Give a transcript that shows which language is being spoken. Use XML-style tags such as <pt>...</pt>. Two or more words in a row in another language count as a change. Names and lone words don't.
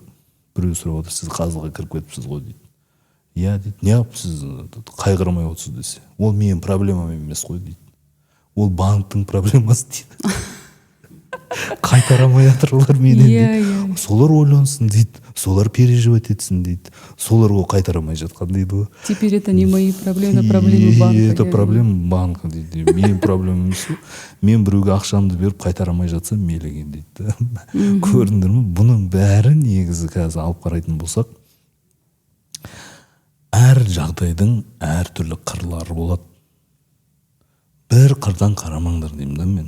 <kk>Біреу сұрап отыр, сіз қарызға кіріп кетіпсіз ғой дейді. Иә дейді, неғып сіз қайғырмай отырсыз десе. Ол менің проблемам емес қой дейді. Ол банктың проблемасы дейді. Қайтарамай жатыр олар менен дейді. Солар ойлансын дейді. Солар переживать етсін дейді. Солар ол қайтарамай жатқан дейді ғой.</kk> <ru>Теперь это не мои проблемы, это проблемы банка. Это проблема банка</ru> <kk>дейді. Менің проблемам емес. Мен біреуге ақшамды беріп қайтарамай жатсам мейлеген дейді. Көрдіңдер ме? Бұның бәрі негізі қазір алып қарайтын болсақ, әр жағдайдың әр түрлі қырлары болады. Бір қырдан қарамаңдар деймін да мен.</kk>